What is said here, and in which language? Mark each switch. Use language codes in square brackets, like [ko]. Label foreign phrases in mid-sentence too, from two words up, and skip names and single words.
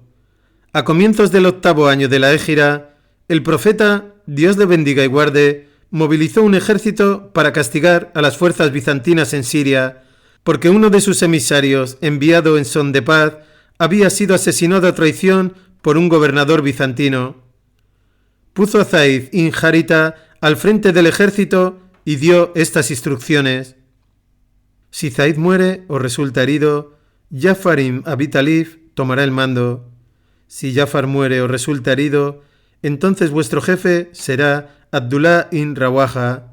[es] A comienzos del 8º año de la Égira, el profeta, Dios le bendiga y guarde, movilizó un ejército para castigar a las fuerzas bizantinas en Siria, porque uno de sus emisarios, enviado en son de paz, había sido asesinado a traición por un gobernador bizantino. Puso a Zaid ibn Harita al frente del ejército y dio estas instrucciones: si Zaid muere o resulta herido, Ja'far ibn Abi Talib tomará el mando. Si Ja'far muere o resulta herido, entonces vuestro jefe será Abdullah ibn Rawaha.